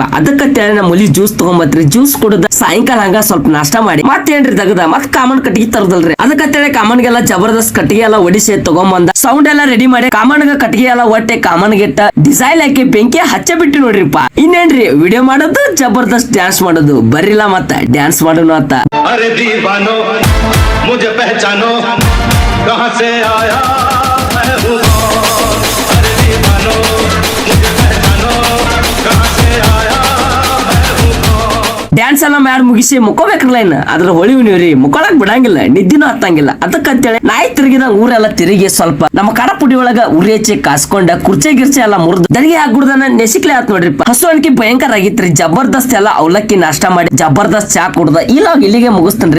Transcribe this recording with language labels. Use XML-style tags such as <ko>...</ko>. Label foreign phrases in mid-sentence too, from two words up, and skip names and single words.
<kn>ಅದಕ್ಕತ್ತೇಳಿ ನಮ್ಮ ಹುಲಿ ಜ್ಯೂಸ್ ತಗೊಂಬತ್ರಿ. ಜ್ಯೂಸ್ ಕುಡದ ಸಾಯಂಕಾಲ ಹಂಗ ಸ್ವಲ್ಪ ನಾಷ್ಟ ಮಾಡಿ ಮತ್ತೇನ್ರಿ ತಗದ ಮತ್ ಕಾಮನ್ ಕಟ್ಟಿಗೆ ತರದಲ್ರಿ. ಅದಕ್ಕತ್ತೇಳಿ ಕಾಮನ್ಗೆಲ್ಲ ಜಬರ್ದಸ್ತ್ ಕಟ್ಟಿಗೆ ಎಲ್ಲ ಒಡಿಸಿ ತಗೊಂಬಂದ ಸೌಂಡ್ ಎಲ್ಲ ರೆಡಿ ಮಾಡಿ ಕಾಮನ್ಗ ಕಟ್ಟಿಗೆ ಎಲ್ಲ ಒಟ್ಟೆ ಕಾಮನ್ಗೆಟ್ಟ ಡಿಸೈನ್ ಹಾಕಿ ಬೆಂಕಿ ಹಚ್ಚ ಬಿಟ್ಟು ನೋಡ್ರಿಪ್ಪ. ಇನ್ನೇನ್ರಿ ವಿಡಿಯೋ ಮಾಡೋದು ಜಬರ್ದಸ್ತ್ ಡ್ಯಾನ್ಸ್ ಮಾಡೋದು ಬರಿಲ್ಲ ಮತ್ತ ಡ್ಯಾನ್ಸ್ ಮಾಡೋಣ ಅಂತ.</kn> <hi>अरे दीवानो मुझे पहचानो कहां से आया मैं हूं कौन. अरे दीवानो मुझे पहचानो कहां से आया मैं हूं कौन.</hi> <kn>ಡ್ಯಾನ್ಸ್ ಎಲ್ಲ ಮಾಡಿ ಮುಗಿಸಿ ಮುಕ್ಕೋಬೇಕ್ರಲ್ಲ ಇನ್ನ ಅದ್ರ ಹೋಳಿ ಹುಣ್ಣಿವ್ರಿ ಮುಕ್ಕೊಳಕ್ ಬಿಡಂಗಿಲ್ಲ, ನಿದ್ದಿನೂ ಹತ್ತಂಗಿಲ್ಲ. ಅದಕ್ಕಂತೇಳಿ ನಾಯಿ ತಿರುಗಿದ ಊರೆಲ್ಲ ತಿರುಗಿ ಸ್ವಲ್ಪ ನಮ್ಮ ಕಡ ಪುಡಿ ಒಳಗ ಉರಿ ಹಚ್ಚಿ ಕಾಸ್ಕೊಂಡ ಕುರ್ಚೆ ಗಿರ್ಚೆ ಎಲ್ಲ ಮುರಿದು ದನಿಗೆ ಹಾಕ್ಬಿಡ್ದನ ನೆಸಿಕ್ಲೆ ಆತ್ ನೋಡ್ರಿಪ್ಪ. ಹಸು ಅನ್ಕಿ ಭಯಂಕರ ಆಗಿತ್ರಿ. ಜಬರ್ದಸ್ತ್ ಎಲ್ಲ ಅವಲಕ್ಕಿ ನಾಷ್ಟ ಮಾಡಿ ಜಬರ್ದಸ್ತ್ ಚಾ ಕುಡ್ದ ಈ ಲಾಗ್ ಇಲ್ಲಿಗೆ ಮುಗಿಸ್ತೇನ್ರಿ.</kn>